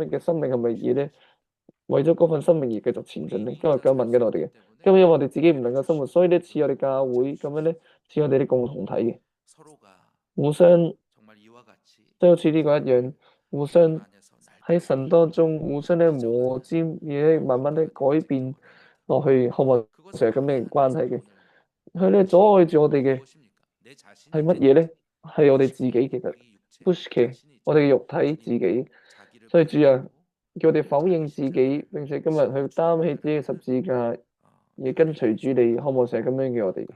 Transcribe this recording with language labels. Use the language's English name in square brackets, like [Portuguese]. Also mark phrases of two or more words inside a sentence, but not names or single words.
[Cantonese] 生命係咪而咧為咗嗰份生命而繼續前進咧？今日咁問緊我哋嘅，今日因為我哋自己唔能夠生活，所以咧似我哋教會咁樣咧，似我哋啲共同體嘅， [Korean] 서로가 [Cantonese] 互相 [Korean] 정말 이와 같이 [Cantonese] 即係好似呢個一樣，互相 [Korean] 하나님 안에서 [Cantonese] 喺神當中互相咧磨尖，而咧慢慢咧改變落去，渴望成日咁樣嘅關係嘅。佢咧阻礙住我哋嘅係乜嘢咧？係我哋自己其實 push 嘅，我哋嘅肉體自己。所以主啊，叫我哋否認自己，並且今日去擔起自己嘅十字架，而跟隨主你，渴望成日咁樣嘅我哋。